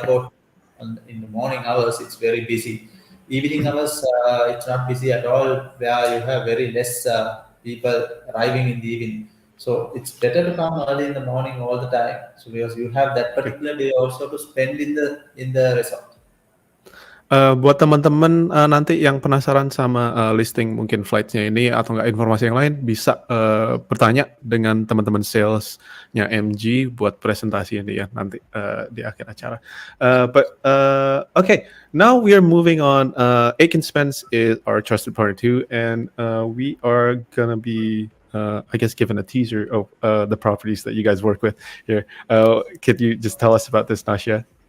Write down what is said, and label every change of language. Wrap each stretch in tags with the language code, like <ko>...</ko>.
<en>airport in the morning hours, it's very busy. Evening Mhm. hours, it's not busy at all. Where you have very less people arriving in the evening. So it's better to come early in the morning all the time. So because you have that Okay. particular day also to spend in the resort.</en> <id>Buat teman-teman, nanti yang penasaran sama, listing mungkin flight-nya ini atau enggak informasi yang lain bisa, bertanya dengan teman-teman sales-nya MG buat presentasi ini ya nanti, di akhir acara.</id> <en>Okay, now we are moving on. Aiken Spence is our trusted partner too, and, we are gonna be, I guess, given a teaser of, the properties that you guys work with here. Could you just tell us about this, Nasha?</en>